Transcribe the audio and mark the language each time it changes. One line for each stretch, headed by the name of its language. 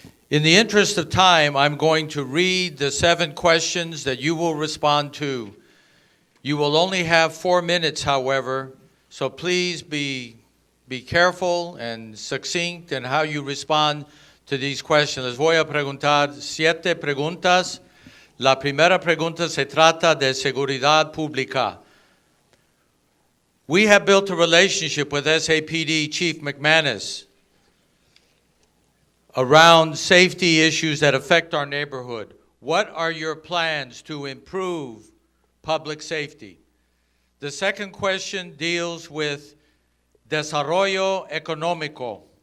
English: In the interest of time, I'm going to read the 7 questions that you will respond to. You will only have 4 minutes, however, so please be careful and succinct in how you respond to these questions.
Spanish: Les voy a preguntar 7 preguntas. La primera pregunta se trata de seguridad pública.
English: We have built a relationship with SAPD Chief McManus around safety issues that affect our neighborhood. What are your plans to improve public safety? The second question deals with
Spanish: desarrollo económico.